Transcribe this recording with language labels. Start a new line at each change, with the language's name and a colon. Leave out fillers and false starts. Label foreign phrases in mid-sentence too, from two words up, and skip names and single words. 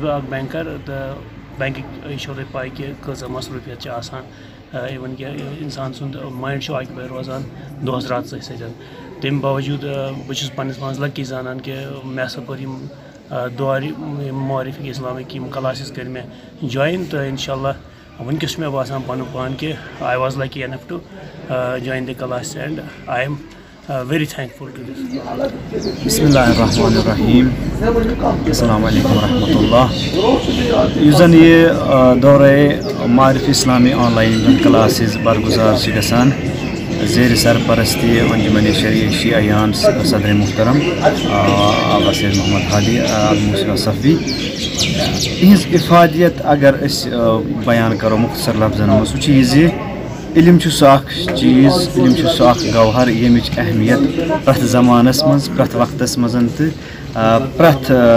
Kashmiri: بہٕ اکھ بینکر تہٕ بینکٕکۍ یہِ چھو تۄہہِ پاے کہِ کۭژاہ مصروٗفیت چھِ آسان اِوٕن کہِ اِنسان سُنٛد مایِنٛڈ چھُ آکِپاے روزان دۄہس راتس أتھۍ سۭتۍ تَمہِ باوجوٗد بہٕ چھُس پننِس پانس لکی زانان کہِ مےٚ ہسا کوٚر یِم دورِ یِم معارفِک اِسلامٕکۍ یِم کلاسز کٔرۍ مےٚ جویِن تہٕ انشاء اللہ وٕنکیٚس چھُ مےٚ باسان پنُن پان کہِ
English: I was lucky enough to join the class and I am very thankful to this
Arabic: بسم اللہ الرحمن الرحیم السلام علیکم ورحمۃ اللہ
Kashmiri: یُس زن یہِ دورے معارف اسلامی آن لاین یِم زن کلاسز برگُزار چھِ گژھان زیرِ سرپرستی انجمن شیعیان صدر محترم آبا سید محمد ہادی الموسیٰ صفی یِہنٛز اِفادیت اگر أسۍ بیان کرو مختصر لفظن منٛز سُہ چھُ یہِ زِ علم چھُ سُہ اکھ چیٖز علم چھُ سُہ اکھ گوہر ییٚمِچ اہمیت پرٛٮ۪تھ زمانس منٛز پرٛٮ۪تھ وقتس منٛز تہٕ پرٛٮ۪تھ